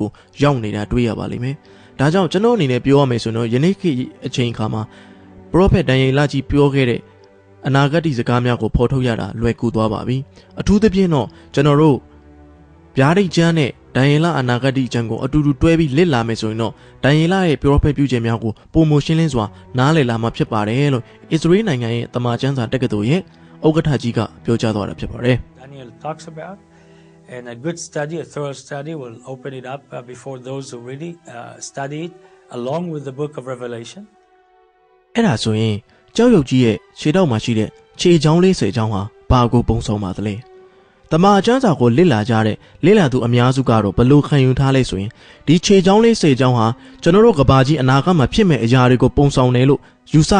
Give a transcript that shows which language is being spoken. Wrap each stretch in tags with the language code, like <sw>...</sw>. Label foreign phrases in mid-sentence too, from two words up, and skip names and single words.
<my>ကိုရောက်နေတာတွေ့ရပါလိမ့်မယ်ဒါကြောင့်ကျွန်တော်အနေနဲ့ပြောရမယ်ဆိုတော့ယနေ့ခေတ်အချိန်အခါမှာပရောဖက်ဒံယေလကြီးပြောခဲ့တဲ့အနာဂတ်စကားများကိုဖော်ထုတ်ရတာလွယ်ကူသွားပါပြီအထူးသဖြင့်တော့ကျွန်တော်တို့ဗျာဒိတ်ကျမ်းနဲ့ဒံယေလအနာဂတ်ကျမ်းကိုအတူတူတွဲပြီးလစ်လာမယ်ဆိုရင်တော့ဒံယေလရဲ့ပရောဖက်ပြုချက်များကိုပုံမရှင်းလင်းစွာနားလည်လာမှာဖြစ်ပါတယ်လို့အစ္စရေးနိုင်ငံရဲ့တမန်ကျမ်းစာတက္ကသိုလ်ရဲ့ဥက္ကဋ္ဌကြီးကပြောကြားသွားတာဖြစ်ပါတယ်</my> <en>Daniel talks about and a good study, a thorough study will open it up before those who really study it along with the book of Revelation</en> <my>အဲ့ဒါဆိုရင်ကြောက်ရွံ့ကြီးရဲ့ခြေထောက်မှာရှိတဲ့ခြေချောင်းလေး10ချောင်းဟာဘာကိုပုံဆောင်ပါသလဲတမန်ကျမ်းစာကိုလစ်လာကြတဲ့လစ်လာသူအများစုကတော့ဘလို့ခံယူထားလဲဆိုရင်ဒီခြေချောင်းလေး10ချောင်းဟာကျွန်တော်တို့ကဘာကြီးအနာဂတ်မှာဖြစ်မဲ့အရာတွေကိုပုံဆောင်တယ်လို့ယူဆ</my>